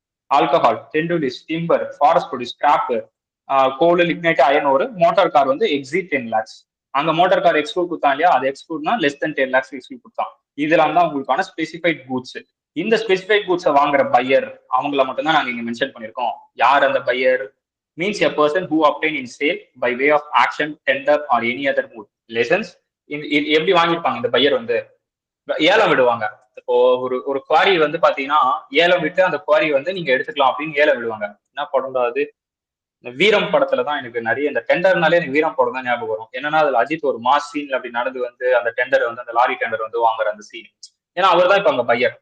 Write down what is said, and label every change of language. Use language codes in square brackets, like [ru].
[en] Alcohol, டென்டுலிஸ், timber, forest produce, scrap, coal, lignite, iron ஒரு. [ta] Motor car வந்து exit 10 lakhs. அங்க motor car exclude கொடுத்தான் இல்லையா? அது எக்ஸ்க்ளூட்னா லெஸ் தென் 10 lakhs எக்ஸ்க்ளூட் கொடுத்தான். இதெல்லாம் தான் உங்களுக்கான ஸ்பெசிஃபைட் கூட்ஸ். இந்த ஸ்பெசிஃபைட் கூட்ஸை வாங்குற பையர் அவங்கள மட்டும் தான் நாங்க இங்க மென்ஷன் பண்ணிருக்கோம். யார் அந்த pier? [en] means a person who obtain in sale by way of action, tender or any other mode. [ta] Lessons எப்படி வாங்கிருப்பாங்க இந்த பையர் வந்து? ஏலம் விடுவாங்க. இப்போ ஒரு குவாரி வந்து பாத்தீங்கன்னா ஏலம் விட்டு அந்த குவாரி வந்து நீங்க எடுத்துக்கலாம் அப்படின்னு ஏலம் விடுவாங்க. என்ன படம் அது? இந்த வீரம் படத்துலதான் எனக்கு நிறைய இந்த டெண்டர்னாலே எனக்கு வீரம் படம் தான் ஞாபகம் வரும். என்னன்னா அதுல அஜித் ஒரு மாஸ் சீன்ல அப்படி நடந்து வந்து அந்த டெண்டர் வந்து அந்த லாரி டெண்டர் வந்து வாங்குற அந்த சீன். ஏன்னா அவர் தான் இப்ப அங்க பையர்.